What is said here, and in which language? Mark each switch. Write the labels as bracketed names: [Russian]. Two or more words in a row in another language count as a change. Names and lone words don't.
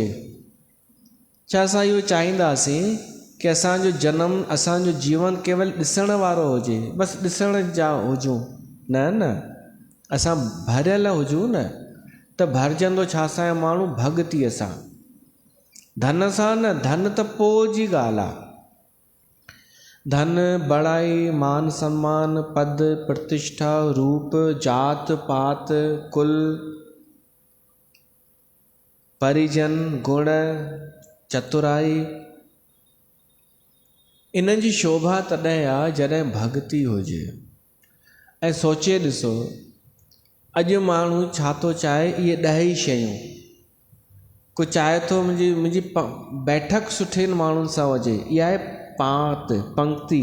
[Sindhi] छा असां इहो चाहींदासीं कि असांजो जनम, असांजो जीवन केवल ॾिसण वारो हुजे, बसि ॾिसण जा हुजूं? न न, असां भरियल हुजूं न त भरजंदो छा असांजो माण्हू भॻतीअ सां, धन सां न। धन त पोइ जी ॻाल्हि आहे। धन, बड़ाई, मान सम्मान, पद, प्रतिष्ठा, रूप, जात पात, कुल, परिजन, गुण, चतुराई, इन्हनि जी शोभा तॾहिं आहे जॾहिं भक्ति हुजे। ऐं सोचे ॾिसो, अॼु माण्हू छा थो चाहे, इहे 10 ई शयूं। को चाहे थो मुंहिंजी बैठक सुठे माण्हुनि सां हुजे, इहा आहे पात पंक्ति।